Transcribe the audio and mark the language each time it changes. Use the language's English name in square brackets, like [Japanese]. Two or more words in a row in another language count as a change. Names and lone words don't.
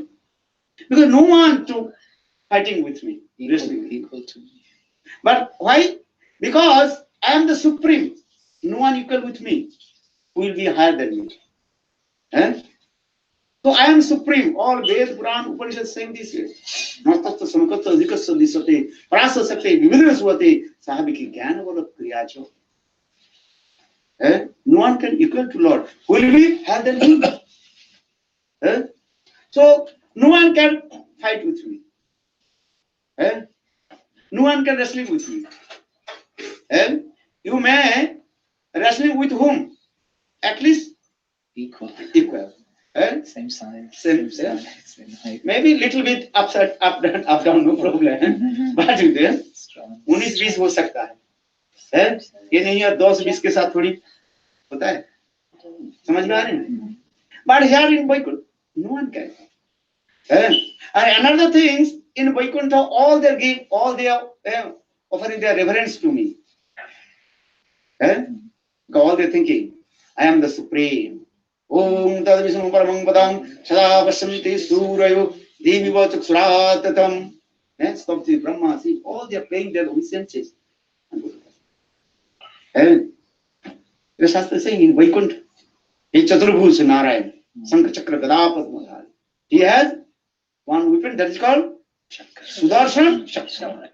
[English] Because no one to fighting with me. Equal to me. But why? Because I am the supreme. No one equal with me. Who will be higher than me? So I am supreme. All Ved, Puran, Upanishad saying this way. [Sanskrit] Natatta samakatta adhikassa disate prasa sakte vividasvate sahabiki jnana vala kriyacho. [English] No one can equal to Lord. Who will be higher than him? So no one can fight with me. No one can wrestle with me. You may wrestling with whom? At least Equal. Same size. Same height. Maybe little bit up down, no problem. But you there, Strong. [Hindi] 19-20 हो सकता है? ये नहीं है 10-20 के साथ थोड़ी होता है? समझ में आ रहे हैं? [English] But here in Vaikuntha, no one can. And another thing, in Vaikuntha, all they are offering their reverence to me. All they're thinking, I am the supreme. [Sanskrit] Om tad visnu paramam padam sada vasyanti surayo deviva chaksuratatam. [English] Stop the Brahma. See, all they are playing their own senses. And the Shastra saying in Vaikuntha, he Chaturbhuj Narayan, [Sanskrit] Sankha Chakra Gadapad. [English] He has one weapon that is called Sudarshan Chakra.